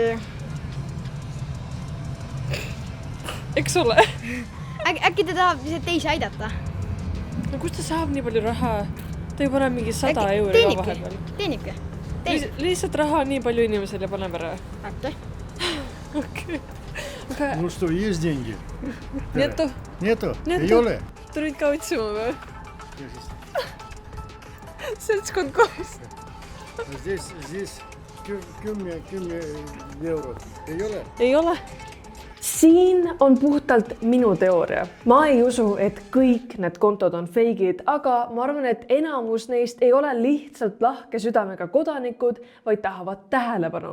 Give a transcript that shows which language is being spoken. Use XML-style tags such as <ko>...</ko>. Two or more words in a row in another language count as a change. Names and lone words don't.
<et>Eks ole? Äkki ta tahab lihtsalt teisi aidata. No kust ta saab nii palju raha? Ta ju paneb mingi 100 euri ka vahepeal. Teenibki. Lihtsalt raha nii palju inimesele paneb ära. Äkki. Okei.</et> <ru>Ну что, есть деньги? Нету. Нету? Нету.</ru> <et>Ei ole? Tulid ka otsima või? Seltskond koos. Здесь 10 eurot. Ei ole? Ei ole. Siin on puhtalt minu teooria. Ma ei usu, et kõik need kontod on feigid, aga ma arvan, et enamus neist ei ole lihtsalt lahke südamega kodanikud, vaid tahavad tähelepanu.</et>